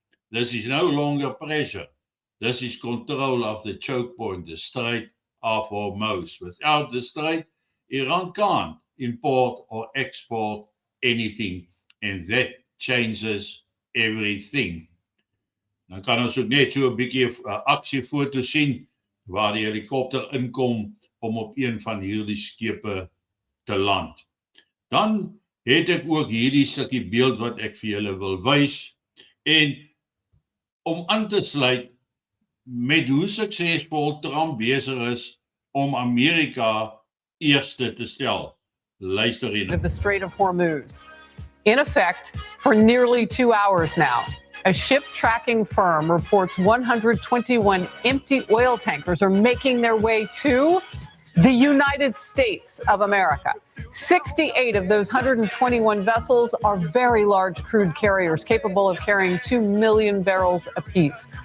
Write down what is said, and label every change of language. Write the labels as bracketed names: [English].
[English] This is no longer pressure. This is control of the choke point, the Strait of Hormuz. Without the strait, Iran can't import or export anything, and that changes everything. [Afrikaans] Dan kan ons ook net so 'n bietjie aksiefoto sien waar die helikopter inkom om op een van hierdie skepe te land. Dan het ek ook hierdie stukkie beeld wat ek vir julle wil wys, en om aan te sluit met hoe suksesvol Trump besig is om Amerika eerste te stel. Luister hier. [English] Of the Strait of Hormuz. In effect, for nearly 2 hours now, a ship tracking firm reports 121 empty oil tankers are making their way to the United States of America. 68 of those 121 vessels are very large crude carriers capable of carrying 2 million barrels apiece.